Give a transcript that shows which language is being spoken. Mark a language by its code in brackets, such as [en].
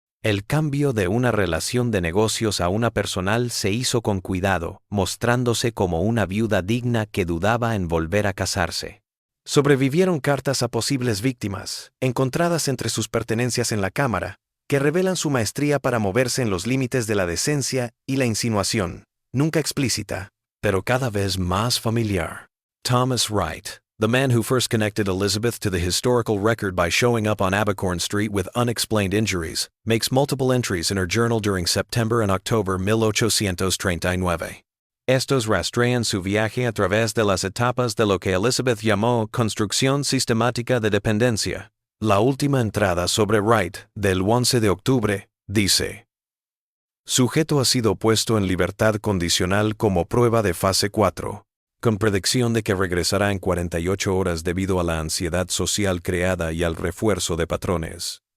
[es] El cambio de una relación de negocios a una personal se hizo con cuidado, mostrándose como una viuda digna que dudaba en volver a casarse. Sobrevivieron cartas a posibles víctimas, encontradas entre sus pertenencias en la cámara, que revelan su maestría para moverse en los límites de la decencia y la insinuación, nunca explícita, pero cada vez más familiar. [en] Thomas Wright, the man who first connected Elizabeth to the historical record by showing up on Abercorn Street with unexplained injuries, makes multiple entries in her journal during September and October 1839. [es] Estos rastrean su viaje a través de las etapas de lo que Elizabeth llamó construcción sistemática de dependencia. La última entrada sobre Wright, del 11 de octubre, dice: Sujeto ha sido puesto en libertad condicional como prueba de fase 4, con predicción de que regresará en 48 horas debido a la ansiedad social creada y al refuerzo de patrones.